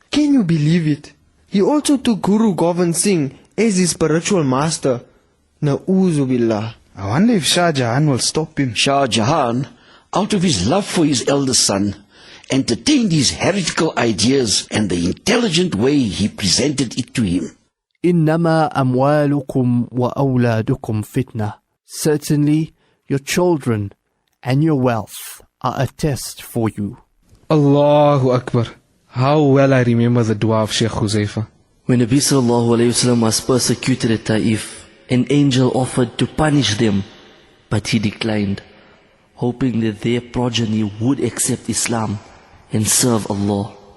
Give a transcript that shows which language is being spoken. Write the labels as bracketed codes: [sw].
[en] Can you believe it? He also took Guru Govind Singh as his spiritual master. Na'uzu billah. I wonder if Shah Jahan will stop him. Shah Jahan, out of his love for his eldest son, entertained his heretical ideas and the intelligent way he presented it to him. [ar] إنما أموالكم وأولادكم فتنة. [en] Certainly, your children and your wealth are a test for you. Allahu Akbar. How well I remember the dua of Sheikh Huzaifa. When Nabi sallallahu alayhi wasallam was persecuted at Taif, An angel offered to punish them, but he declined, hoping that their progeny would accept Islam and serve Allah.